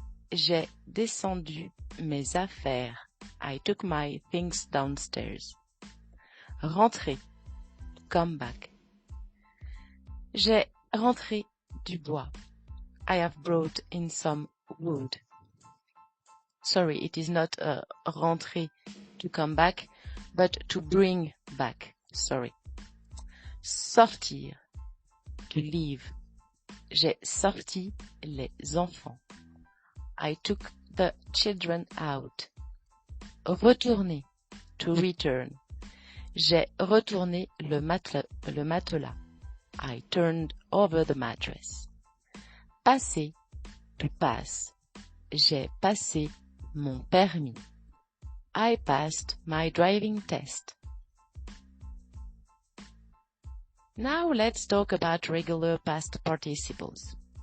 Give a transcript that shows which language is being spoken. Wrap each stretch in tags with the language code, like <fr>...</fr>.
<fr>J'ai descendu mes affaires.</fr> <en>I took my things downstairs. Rentrer, come back.</en> <fr>J'ai rentré du bois.</fr> <en>I have brought in some wood. Sorry, it is not rentrer to come back, but to bring back. Sorry. Sortir, to leave.</en> <fr>J'ai sorti les enfants.</fr> <en>I took the children out. Retourner, to return.</en> <fr>J'ai retourné le matelas.</fr> <en>I turned over the mattress. Passer, to pass.</en> <fr>J'ai passé mon permis.</fr> <en>I passed my driving test. Now let's talk about regular past participles.</en>